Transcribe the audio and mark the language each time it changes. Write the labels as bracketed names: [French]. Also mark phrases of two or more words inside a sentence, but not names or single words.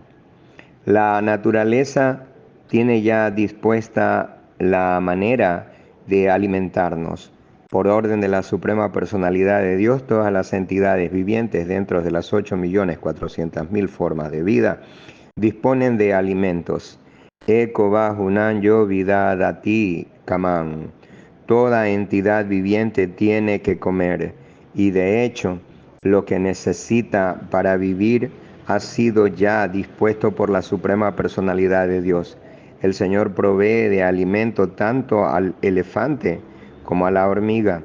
[Spanish] La naturaleza tiene ya dispuesta la manera de alimentarnos. Por orden de la Suprema Personalidad de Dios, todas las entidades vivientes dentro de las 8.400.000 formas de vida disponen de alimentos. [Sanskrit] Eko bajunan yo vidadati kaman. [Spanish] Toda entidad viviente tiene que comer y de hecho lo que necesita para vivir ha sido ya dispuesto por la Suprema Personalidad de Dios. El Señor provee de alimento tanto al elefante como a la hormiga.